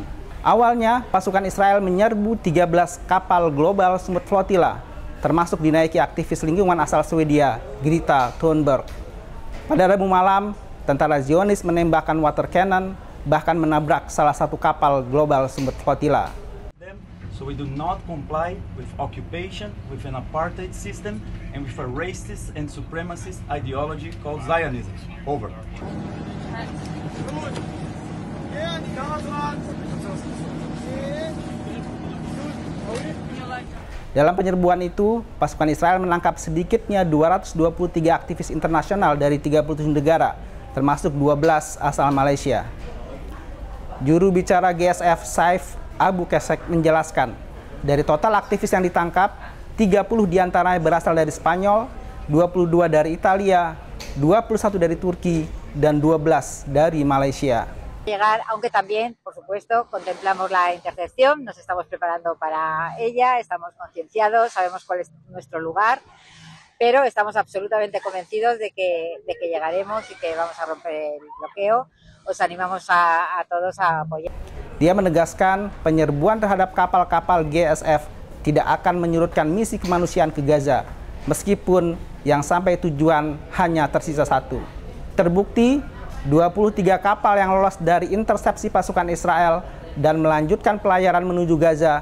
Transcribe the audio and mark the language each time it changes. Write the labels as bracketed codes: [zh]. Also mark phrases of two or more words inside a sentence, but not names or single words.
[id] Awalnya, pasukan Israel menyerbu 13 kapal Global Summit Flotilla, termasuk dinaiki aktivis lingkungan asal Swedia, Greta Thunberg. Pada Rabu malam, tentara Zionis menembakkan [en] water cannon, [id] bahkan menabrak salah satu kapal Global Summit Flotilla. [en] So we do not comply with occupation, with an apartheid system, and with a racist and supremacist ideology called Zionism. Over. [id] Dalam penyerbuan itu, pasukan Israel menangkap sedikitnya 223 aktivis internasional dari 37 negara, termasuk 12 asal Malaysia. Juru bicara GSF Saif Abu Kesek menjelaskan, dari total aktivis yang ditangkap, 30 diantaranya berasal dari Spanyol, 22 dari Italia, 21 dari Turki, dan 12 dari Malaysia. [es] Llegar, aunque también, por supuesto, contemplamos la intercepción, nos estamos preparando para ella, estamos concienciados, sabemos cuál es nuestro lugar, pero estamos absolutamente convencidos de que llegaremos y que vamos a romper el bloqueo. Os animamos a todos a apoyar. [id] Dia menegaskan penyerbuan terhadap kapal-kapal GSF tidak akan menyurutkan misi kemanusiaan ke Gaza, meskipun yang sampai tujuan hanya tersisa satu. Terbukti 23 kapal yang lolos dari intersepsi pasukan Israel dan melanjutkan pelayaran menuju Gaza.